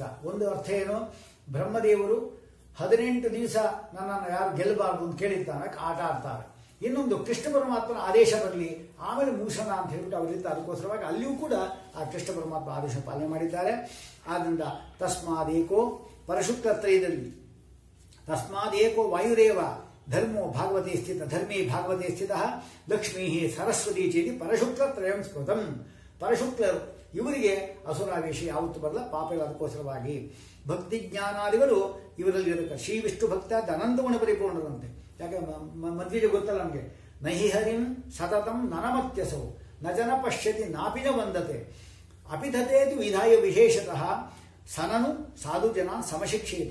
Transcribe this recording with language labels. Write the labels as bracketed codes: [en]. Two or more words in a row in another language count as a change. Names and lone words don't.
[kn] ಒಂದು ಅರ್ಥ ಏನು, ಬ್ರಹ್ಮದೇವರು 18 ದಿವಸ ನನ್ನನ್ನು ಯಾರು ಗೆಲ್ಲಬಾರ್ದು ಅಂತ ಕೇಳಿರ್ತಾನೆ, ಆಟ ಆಡ್ತಾರೆ. ಇನ್ನೊಂದು, ಕೃಷ್ಣ ಪರಮಾತ್ಮನ ಆದೇಶ ಬರಲಿ ಆಮೇಲೆ ಮುಗಿಸೋಣ ಅಂತ ಹೇಳ್ಬಿಟ್ಟು ಅವರಿರ್ತಾರೆ. ಅದಕ್ಕೋಸ್ಕರವಾಗಿ ಅಲ್ಲಿಯೂ ಕೂಡ ಆ ಕೃಷ್ಣ ಪರಮಾತ್ಮ ಆದೇಶ ಪಾಲನೆ ಮಾಡಿದ್ದಾರೆ. [sa] ಆದ್ರಿಂದ ತಸ್ಮಾದೇಕೋ ಪರಶುಕ್ಲತ್ರಯದಲ್ಲಿ ತಸ್ಮಾದೇಕೋ ವಾಯುರೇವ ಧರ್ಮೋ ಭಾಗವತೆ ಸ್ಥಿತ ಧರ್ಮೇ ಭಾಗವತೆ ಸ್ಥಿತ ಲಕ್ಷ್ಮೀ ಸರಸ್ವತಿ ಚೇತಿ ಪರಶುಕ್ಲತ್ರಯಂ ಸ್ಮೃತಂ. [kn] ಪರಶುಕ್ಲರು ಇವರಿಗೆ ಅಸುರಾವೇಶ ಯಾವತ್ತು ಬರಲ್ಲ, ಪಾಪ ಇಲ್ಲ. ಅದಕ್ಕೋಸ್ಕರವಾಗಿ ಭಕ್ತಿ ಜ್ಞಾನಾದಿಗಳು ಇವರಲ್ಲಿ ಇರಬೇಕು. ಶ್ರೀ ವಿಷ್ಣು ಭಕ್ತ ಅನಂತಗುಣ ಪರಿಪೂರ್ಣರಂತೆ. ಯಾಕೆ ಮಧ್ವಿಗೆ ಗೊತ್ತಲ್ಲ ನಮಗೆ, [sa] ನಹಿ ಹರಿಂ ಸತತಂ ನನಮತ್ಯಸೌ ನ ಜನ ಪಶ್ಯತಿ ನಾಪಿನ ವಂದತೆ ಅಪಿಧತೇತು ವಿಧಾಯ ವಿಶೇಷತಃ ಸನನು ಸಾಧು ಜನ ಸಮಶಿಕ್ಷೆಯಿತು.